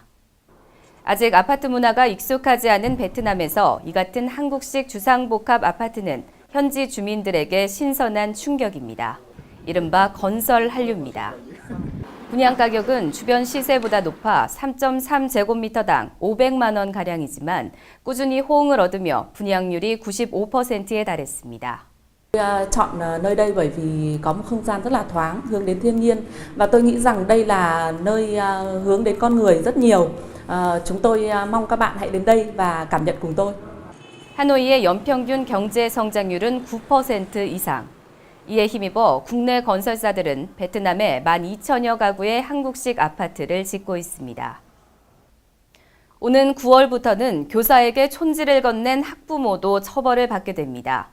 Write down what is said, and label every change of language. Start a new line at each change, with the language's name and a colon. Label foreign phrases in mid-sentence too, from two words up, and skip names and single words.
Korean: 아직 아파트 문화가 익숙하지 않은 베트남에서 이 같은 한국식 주상복합 아파트는 현지 주민들에게 신선한 충격입니다. 이른바 건설 한류입니다. 분양 가격은 주변 시세보다 높아 3.3제곱미터당 500만 원가량이지만 꾸준히 호응을 얻으며 분양률이 95%에 달했습니다.
Vietnamese: Chọn nơi đây bởi vì có một không gian rất là thoáng, hướng đến thiên nhiên và tôi nghĩ rằng đây là nơi hướng đến con người rất nhiều. Chúng tôi mong các bạn hãy đến đây và cảm nhận cùng tôi.
Korean: 하노이의 연평균 경제 성장률은 9% 이상. 이에 힘입어 국내 건설사들은 베트남에 12,000여 가구의 한국식 아파트를 짓고 있습니다. 오는 9월부터는 교사에게 촌지를 건넨 학부모도 처벌을 받게 됩니다.